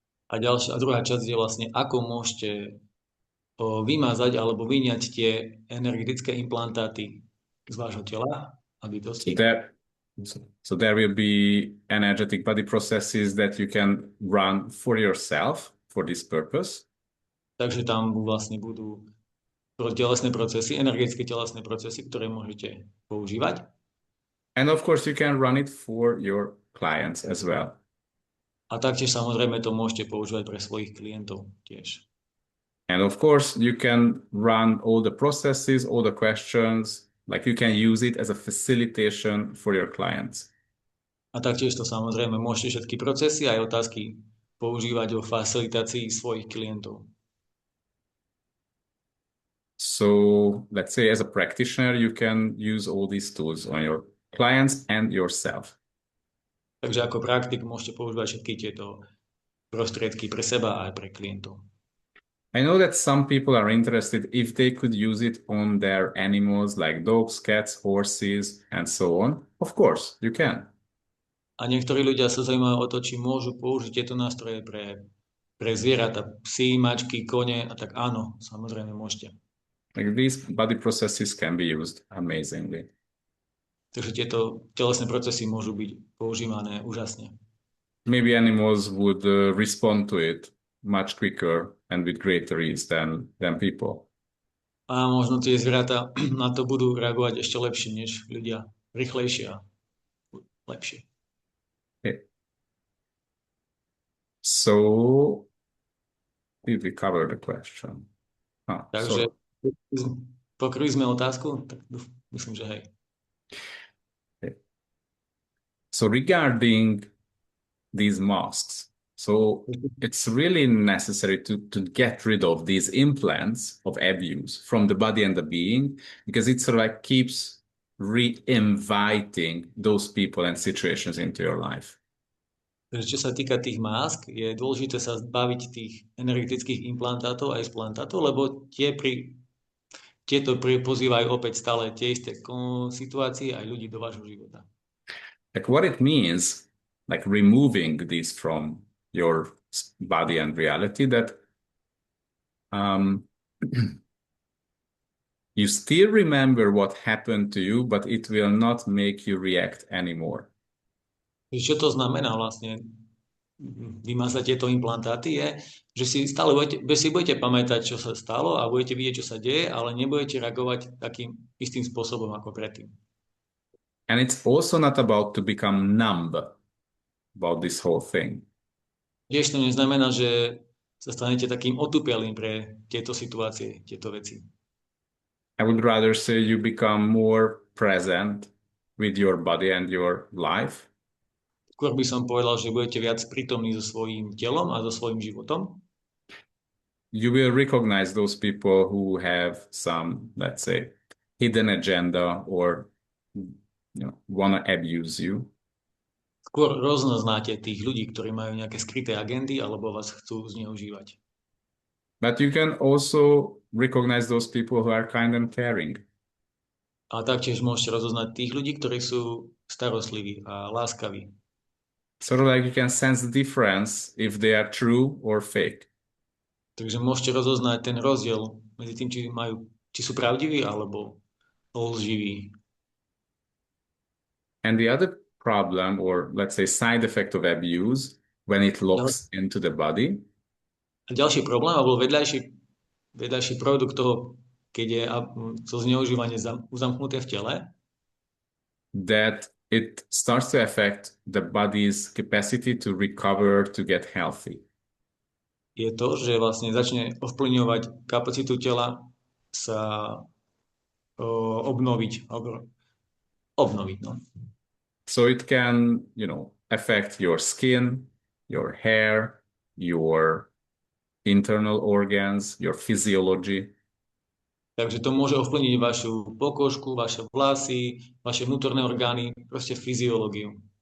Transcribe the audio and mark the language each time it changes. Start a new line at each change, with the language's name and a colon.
Slovak: A druhá časť je vlastne, ako môžete vymazať alebo vyňať tie energetické implantáty z vášho tela a bytosti.
English: So there will be energetic body processes that you can run for yourself for this purpose.
Slovak: Takže tam vlastne budú telesné procesy, energetické telesné procesy, ktoré môžete používať.
English: And of course you can run it for your clients as well.
Slovak: A taktiež samozrejme to môžete používať pre svojich klientov tiež.
English: And of course you can run all the processes, all the questions, like you can use it as a facilitation for your clients.
Slovak: A taktiež to samozrejme môžete všetky procesy aj otázky používať o facilitácii svojich klientov.
English: So let's say as a practitioner, you can use all these tools on your clients and yourself.
Slovak: Takže ako praktik môžete používať všetky tieto prostriedky pre seba a aj pre klientov.
English: I know that some people are interested if they could use it on their animals like dogs, cats, horses, and so on. Of course, you can.
Slovak: A niektorí ľudia sa zaujímajú o to, či môžu použiť tieto nástroje pre zvieratá, psy, mačky, kone, a tak áno, samozrejme môžete.
English: Like these body processes can be used amazingly.
Slovak: Takže tieto telesné procesy môžu byť používané úžasne.
English: Maybe animals would respond to it much quicker and with greater ease than people.
Slovak: A možno tie zvieratá na to budú reagovať ešte lepšie než ľudia. Rýchlejšie a lepšie. Okay.
English: So, did we cover the question?
Slovak: Takže pokryli sme otázku? Tak myslím, že hej. Okay.
English: So regarding these masks, so it's really necessary to get rid of these implants of abuse from the body and the being, because it sort of like keeps re-inviting those people and situations into your life.
Slovak: Čo sa týka tých másk, je dôležité sa zbaviť tých energetických implantátov a explantátov, lebo tieto pozývajú opäť stále tie isté situácie aj ľudí do vášho života.
English: Like what it means, like removing these from your body and reality, that you still remember what happened to you, but it will not make you react anymore.
Slovak: Čo to znamená vlastne vymazať tieto implantáty je, že si stále budete pamätať, čo sa stalo a budete vidieť, čo sa deje, ale nebudete reagovať takým istým spôsobom ako predtým.
English: And it's also not about to become numb about this whole thing.
Slovak: Tiež to neznamená, že sa stanete takým otupelým pre tieto situácie, tieto veci.
English: I would rather say you become more present with your body and your life.
Slovak: Skôr by som povedal, že budete viac prítomní so svojím telom a so svojím životom.
English: You will recognize those people who have some, let's say, hidden agenda or want to abuse you.
Slovak: Skôr rozoznáte tých ľudí, ktorí majú nejaké skryté agendy alebo vás chcú zneužívať.
English: But you can also recognize those people who are kind and caring.
Slovak: A taktiež môžete rozoznať tých ľudí, ktorí sú starostliví a láskaví.
English: Sort of like you can sense the difference if they are true or fake.
Slovak: Takže môžete rozoznať ten rozdiel medzi tým, či sú pravdiví alebo lživí.
English: And the other problem, or let's say side effect of abuse, when it locks into the body.
Slovak: A ďalší problém, alebo vedľajší produkt toho, keď je to zneužívanie uzamknuté v tele, that it starts to affect the body's capacity to recover, to get healthy. Je to, že vlastne začne ovplyvňovať kapacitu tela sa obnoviť. No.
English: So it can, affect your skin, your hair, your internal organs, your physiology.
Slovak: Takže to môže ovplyvniť vašu pokožku, vaše vlasy, vaše vnútorné orgány, proste fyziológiu.